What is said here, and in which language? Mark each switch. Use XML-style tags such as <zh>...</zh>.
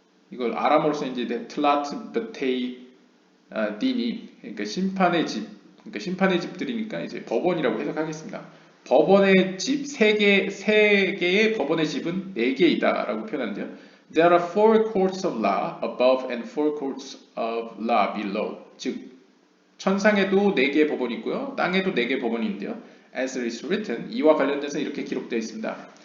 <ko>이걸 아람어로 써 이제 틀라트 베테이 디니, 그러니까 심판의 집, 그러니까 심판의 집들이니까 이제 법원이라고 해석하겠습니다. 법원의 집 세 개의 법원의 집은 네 개이다라고 표현하는데요.</ko> <en>There are four courts of law above and four courts of law below.</en> <ko>즉 천상에도 네 개의 법원이 있고요, 땅에도 네 개의 법원이 있는데요.</ko> <en>As it is written,</en> <ko>이와 관련돼서 이렇게 기록되어 있습니다.</ko>